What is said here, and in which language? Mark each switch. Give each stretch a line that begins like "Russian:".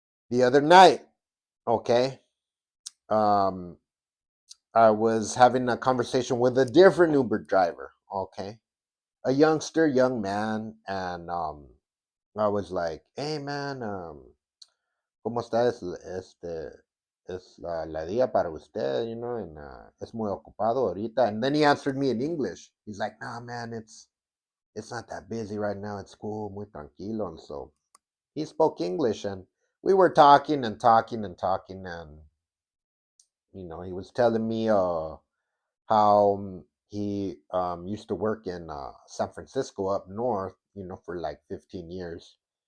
English: The other night, okay, um, I was having a conversation with a different Uber driver, okay, a young man, and I was like, "Hey, man,
Spanish: ¿cómo está? Es la día para usted,
English: and
Spanish: es muy ocupado ahorita."
English: And then he answered me in English. He's like, "Nah, man, it's not that busy right now. It's cool,
Spanish: muy tranquilo."
English: And so he spoke English, and we were talking and talking and talking, and he was telling me how he used to work in San Francisco up north, for like 15 years.